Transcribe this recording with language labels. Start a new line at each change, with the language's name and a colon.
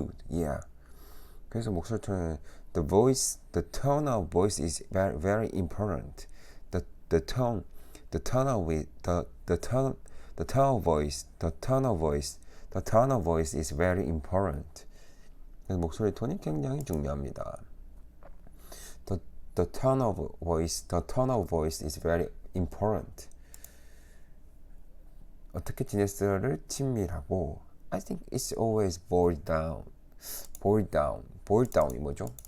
English: Yeah.
Korean: 그래서 목소리 톤은
English: the tone of voice is very, very important. The tone of voice is very important.
Korean: 그래서 목소리 톤이 굉장히 중요합니다.
English: The tone of voice is very important.
Korean: 어떻게 지냈어를 친밀하고.
English: I think it's always boiled down
Korean: 이 뭐죠?